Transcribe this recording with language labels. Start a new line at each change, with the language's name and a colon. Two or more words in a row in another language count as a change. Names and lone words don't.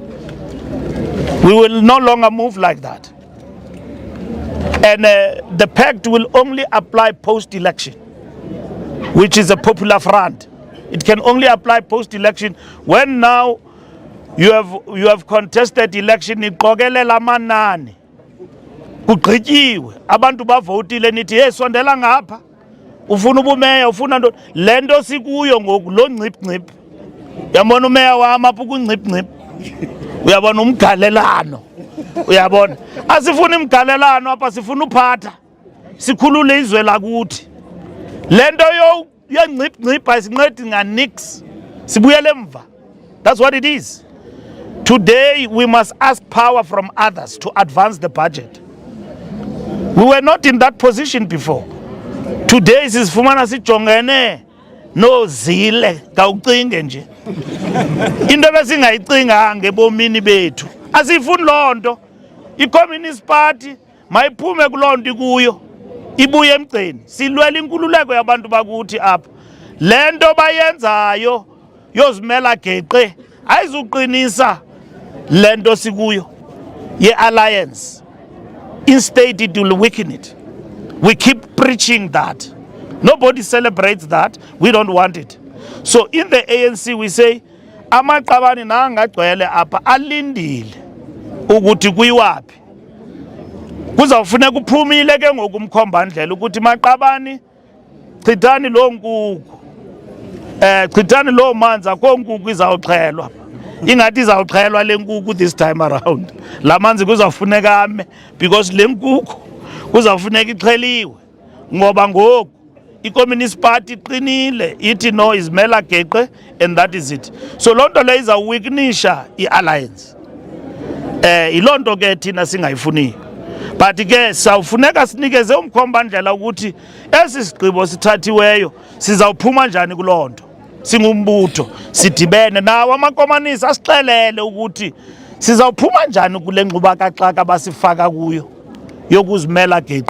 English: We will no longer move like that. And the pact will only apply post-election, which is a popular front. It can only apply post-election when now you have contested election.
Xhosa: Iqokelela amanani kugqityiwe abantu bavotile nithi hey sondela ngapha ufuna ubumeya ufuna ntoni le nto sikuyo ngoku lo ncip uyabona umeya wami apha kuncip uyabona umgalelano uyabona asifuna imgalelano apha sifuna uphatha sikhulule izwe lakuthi le nto yencip ayisincedi nganix sibuyele emva.
English: That's what it is. Today we must ask power from others to advance the budget. We were not in that position before.
Xhosa: Today sifumana sijongene no zile kawucinge nje into besingayicinga ngebomini bethu asifuni lonto. I-Communist Party mayiphume kulonto kuyo ibuye emgceni silwela inkululeko yabantu bakuthi apha lento bayenzayo yozimela geqe ayizuqinisa lento sikuyo ye-alliance.
English: Instead it will weaken it. We keep preaching that. Nobody celebrates that. We don't want it. So in the ANC we say
Xhosa: amaqabani nangagcwele apha alindile ukuthi kuyiwapi. Kuzawufuneka uphumile ke ngokumkhombandlela ukuthi maqabani chithani lo nkuku. Chithani lo manzi akho nkuku izawuxhelwa. Ingathi izawuxhelwa le nkuku
English: this time around.
Xhosa: La manzi kuzawufuneka ame because le nkuku kuzawufuneka ixheliwe. Ngoba ngoku i-Communist Party iqinile ithi no izimela geqe
English: and that is it.
Xhosa: So lonto le izawuweakenisha i-alliance. Ilonto ke thina singayifuniyo. But ke sawufuneka sinikeze umkhombandlela ukuthi esi sigqibo sithathiweyo sizawuphuma njani kulonto. Singumbutho sidibene nawo amakomanisi asixelele ukuthi sizawuphuma njani kule ngxubakaxaka basifaka kuyo yokuzimela geqe.